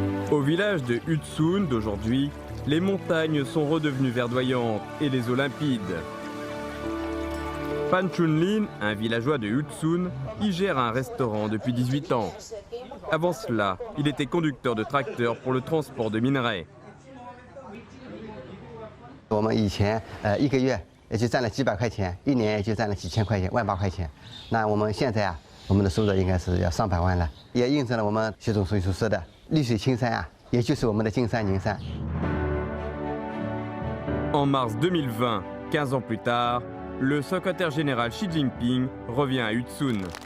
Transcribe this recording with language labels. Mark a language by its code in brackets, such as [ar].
[fr] Au village de Yutsun d'aujourd'hui, les montagnes sont redevenues verdoyantes et les eaux limpides. Pan Chunlin, un villageois de Yutsun, y gère un restaurant depuis 18 ans. Avant cela, il était conducteur de tracteur pour le transport de minerais. [zh] 我们以前1个月也就赚了几百块钱，1年也就赚了几千块钱，18000块钱。那我们现在啊，我们的收入应该是要上百万了，也印证了我们习总书记所说的“绿水青山啊，也就是我们的金山银山。 [fr] En mars 2020, 15 ans plus tard, le secrétaire général Xi Jinping revient à Yutsun.